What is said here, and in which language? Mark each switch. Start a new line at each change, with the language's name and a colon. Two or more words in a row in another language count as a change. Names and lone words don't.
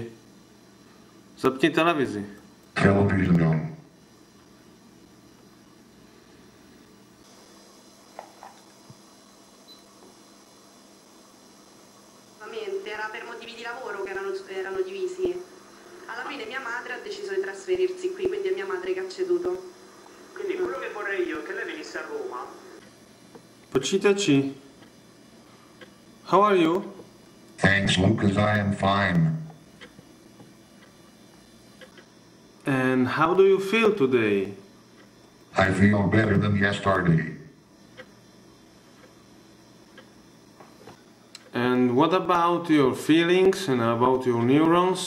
Czech: Zapni televizi.
English: Television on.
Italian: Era per motivi di lavoro che erano divisi. Alla fine mia madre ha deciso di trasferirsi qui, quindi è mia madre che ha ceduto. Quindi quello che vorrei io è che lei venisse a Roma.
Czech: Počítači.
English: How are you? Thanks, Lucas, I am fine. And how do you feel today? I feel better than yesterday. And what about your feelings and about your neurons?